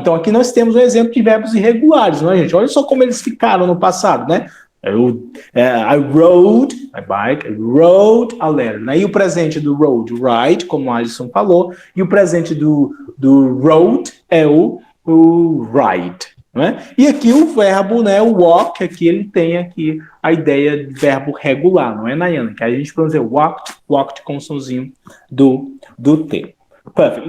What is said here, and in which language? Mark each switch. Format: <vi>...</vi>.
<pt>Então aqui nós temos um exemplo de verbos irregulares, não é, gente? Olha só como eles ficaram no passado, né?</pt> <en>I rode my bike, I wrote a letter.</en> <pt>Né? E o presente do rode, ride, como a Alison falou, e o presente do wrote é o write. Né? E aqui o verbo, né, o walk, aqui ele tem aqui a ideia de verbo regular, não é, Nayana? Que a gente pronuncia walked com o sonzinho do T. Perfect.</pt>